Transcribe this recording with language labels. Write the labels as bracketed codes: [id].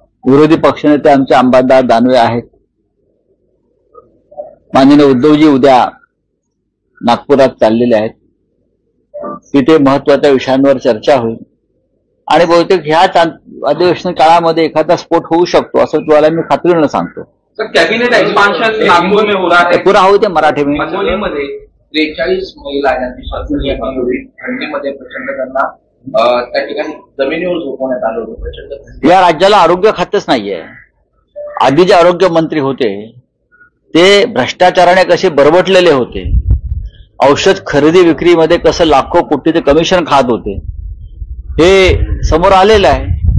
[mr] विरोधी पक्षनेते आमचे अंबादास दानवे आहेत। माननीय उद्धवजी उद्या नागपुरात चाललेले आहेत। तिथे महत्वाच्या विषयांवर चर्चा होईल आणि बहुतेक ह्या अधिवेशन काळामध्ये एखादा स्फोट होऊ शकतो असं तुम्हाला मी खात्रीने सांगतो। [hi] कैबिनेट एक्सपांशन नागपुर में हो रहा है, पूरा होते मराठी में। [mr] मध्ये 43 महिला थंडीमध्ये प्रचंड त्यांना त्या ठिकाणी जमिनीवर झोपवण्यात आलं होतं। प्रचंड या राज्याला आरोग्य खातच नाहीये। आधी जे आरोग्य मंत्री होते ते भ्रष्टाचाराने कसे बरबटलेले होते, औषध खरेदी विक्रीमध्ये कसं लाखो कोटीचे कमिशन खात होते हे समोर आलेलं आहे।